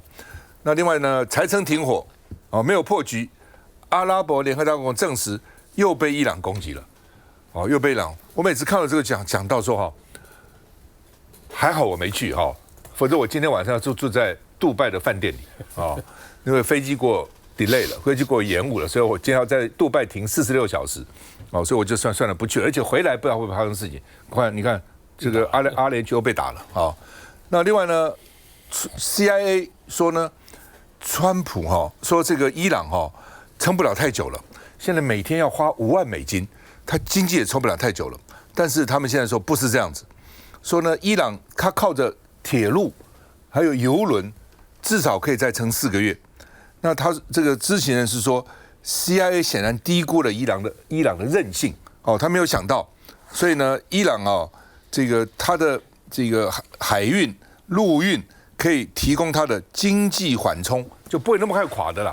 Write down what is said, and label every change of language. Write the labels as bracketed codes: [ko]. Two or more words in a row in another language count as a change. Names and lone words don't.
[zh] 那另外呢，才稱停火哦，沒有破局。阿拉伯聯合大公國證實又被伊朗攻擊了。哦，又被伊朗。我每次看到這個講到說哈，還好我沒去哈，否則我今天晚上就住在杜拜的飯店裡啊，因為飛機給我 delay 了，飛機給我延誤了，所以我今天要在杜拜停46小時，哦，所以我就算了不去了，而且回來不知道會不會發生事情。你看這個阿聯酋被打了啊。那另外呢 ，CIA 說呢，川普哈說這個伊朗哈撐不了太久了，現在每天要花5萬美金。他經濟也撐不了太久了，但是他們現在說不是這樣子，說呢，伊朗他靠着鐵路還有油輪，至少可以再撐4個月。那他這個知情人士說 ，CIA 顯然低估了伊朗的韌性哦，他沒有想到，所以呢，伊朗哦，這個他的這個海運、陸運可以提供他的經濟緩衝，就不會那麼快垮的啦。